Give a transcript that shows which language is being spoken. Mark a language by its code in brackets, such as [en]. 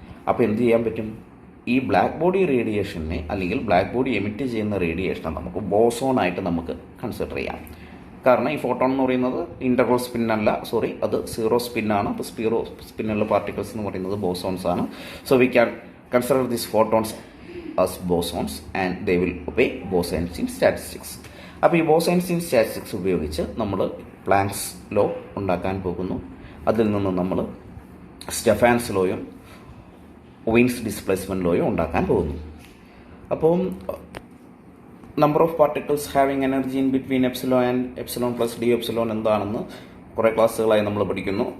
[ml] അപ്പോൾ എന്ത് ചെയ്യാൻ പറ്റും, ഈ ബ്ലാക്ക് ബോഡി റേഡിയേഷനെ അല്ലെങ്കിൽ ബ്ലാക്ക് ബോഡി എമിറ്റ് ചെയ്യുന്ന റേഡിയേഷനെ നമുക്ക് ബോസോൺ ആയിട്ട് നമുക്ക് കൺസിഡർ ചെയ്യാം. കാരണം ഈ ഫോട്ടോൺ എന്ന് പറയുന്നത് ഇൻ്റർവൽ സ്പിന്നല്ല, അത് 0 സ്പിന്നാണ്. അപ്പോൾ 0 സ്പിന്നുള്ള പാർട്ടിക്കിൾസ് എന്ന് പറയുന്നത് ബോസോൺസ് ആണ്. [en] So we can consider this photons as bosons and they will obey Bose-Einstein statistics. [ml] അപ്പോൾ ഈ Bose-Einstein statistics ഉപയോഗിച്ച് നമ്മൾ പ്ലാങ്ക്സ് ലോ ഉണ്ടാക്കാൻ പോകുന്നു. അതിൽ നിന്ന് നമ്മൾ സ്റ്റെഫാൻസ് ലോയും വീൻസ് ഡിസ്പ്ലേസ്മെൻറ്റ് ലോയും ഉണ്ടാക്കാൻ പോകുന്നു. അപ്പോൾ [en] number of particles having energy in between epsilon and epsilon plus d epsilon [ml] എന്താണെന്ന് കുറേ ക്ലാസ്സുകളായി നമ്മൾ പഠിക്കുന്നു.